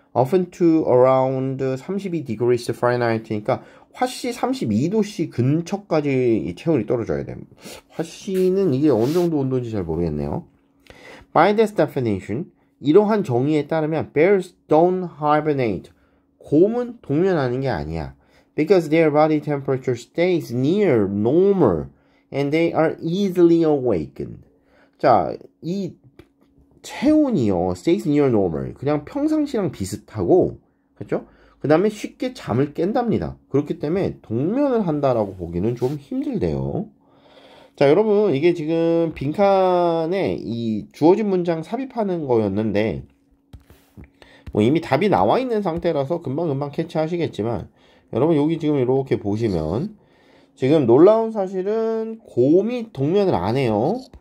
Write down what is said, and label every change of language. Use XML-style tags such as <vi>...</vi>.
<en>often to around 32 degrees Fahrenheit</en> <ko>니까 화씨 32도씨 근처까지 이 체온이 떨어져야 돼요. 화씨는 이게 어느 정도 온도인지 잘 모르겠네요.</ko> <en>By this definition,</en> <ko>이러한 정의에 따르면</ko> <en>bears don't hibernate,</en> <ko>곰은 동면하는 게 아니야.</ko> <en>Because their body temperature stays near normal and they are easily awakened.</en> <ko>자, 이 체온이요,</ko> <en>stays near normal,</en> <ko>그냥 평상시랑 비슷하고, 그렇죠? 그 다음에 쉽게 잠을 깬답니다. 그렇기 때문에 동면을 한다라고 보기는 좀 힘들대요. 자, 여러분, 이게 지금 빈칸에 이 주어진 문장 삽입하는 거였는데, 뭐 이미 답이 나와 있는 상태라서 금방금방 캐치하시겠지만, 여러분 여기 지금 이렇게 보시면 지금 놀라운 사실은 곰이 동면을 안 해요.</ko>